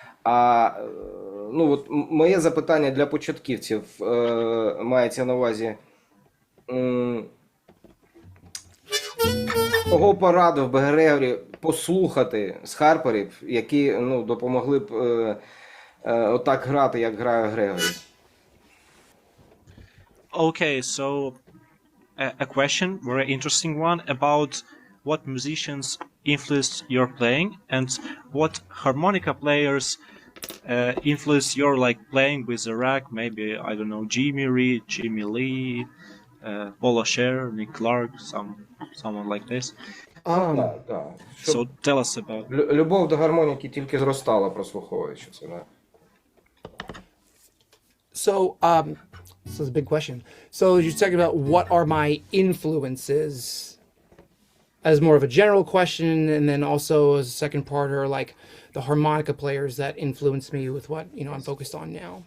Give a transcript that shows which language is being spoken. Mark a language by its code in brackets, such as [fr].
[uk] А ну, от моє запитання для початківців мається на увазі. Кого порадив би Gregory послухати з Харперів, які, ну, допомогли б отак грати, як грає Gregory? [en] Okay, so a question, very interesting one, about what musicians influenced your playing and what harmonica players influence your like playing with the rack. Maybe, I don't know, Jimmy Reed, Jimmy Lee, Paula Scher, Nick Clark, someone like this. [uk] Да. [en] So tell us about. [uk] Любов до гармоніки тільки зростала, прослуховуючи це. Да. [en] So, this is a big question. So you're talking about what are my influences as more of a general question, and then also as a second part are like the harmonica players that influence me with what, you know, I'm focused on now.